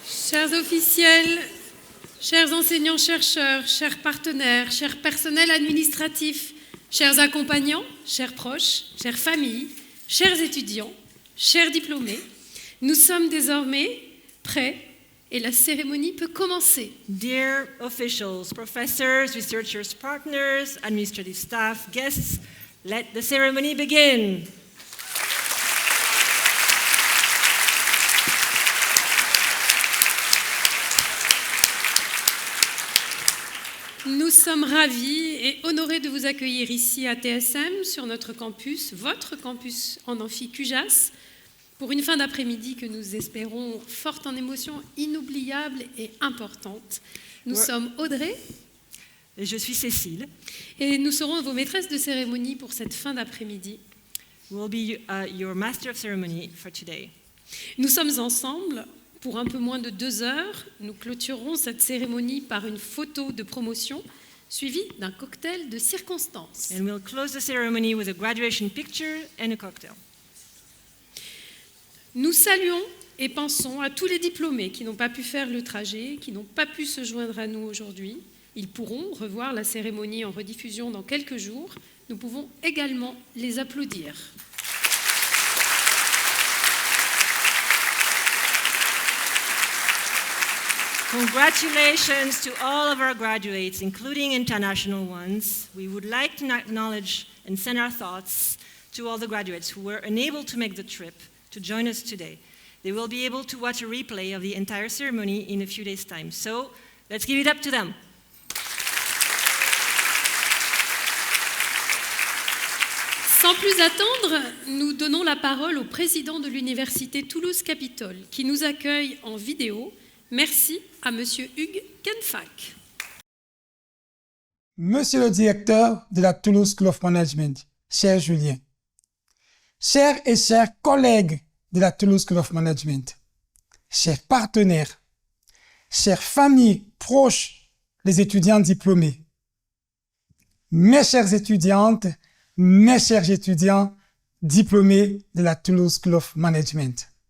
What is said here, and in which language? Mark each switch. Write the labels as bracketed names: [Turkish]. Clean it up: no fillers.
[French] Chers officiels, chers enseignants-chercheurs, chers partenaires, chers personnels administratifs, chers accompagnants, chers proches, chères familles, chers étudiants, chers diplômés, nous sommes désormais prêts et la cérémonie peut commencer. [English] Dear officials, professors, researchers, partners, administrative staff, guests, let the ceremony begin. [French] Nous sommes ravis et honorés de vous accueillir ici à TSM, sur notre campus, votre campus en amphi Cujas, pour une fin d'après-midi que nous espérons forte en émotions, inoubliable et importante. Nous sommes Audrey. Et je suis Cécile. Et nous serons vos maîtresses de cérémonie pour cette fin d'après-midi. [English] We'll be your master of ceremony for today. [French] Nous sommes ensemble pour un peu moins de 2 heures. Nous clôturerons cette cérémonie par une photo de promotion suivie d'un cocktail de circonstances. [English] And we'll close the ceremony with a graduation picture and a cocktail. [French] Nous saluons et pensons à tous les diplômés qui n'ont pas pu faire le trajet, qui n'ont pas pu se joindre à nous aujourd'hui. Ils pourront revoir la cérémonie en rediffusion dans quelques jours. Nous pouvons également les applaudir. [English] Congratulations to all of our graduates, including international ones. We would like to acknowledge and send our thoughts to all the graduates who were unable to make the trip to join us today. They will be able to watch a replay of the entire ceremony in a few days' time. So let's give it up to them. [French] Sans plus attendre, nous donnons la parole au président de l'Université Toulouse-Capitole qui nous accueille en vidéo. Merci à Monsieur Hugues Kenfack. Monsieur le directeur de la Toulouse School of Management, cher Julien, chers et chers collègues de la Toulouse School of Management, chers partenaires, chères familles proches, les étudiants diplômés, mes chères étudiantes, mes chers étudiants diplômés de la Toulouse School of Management.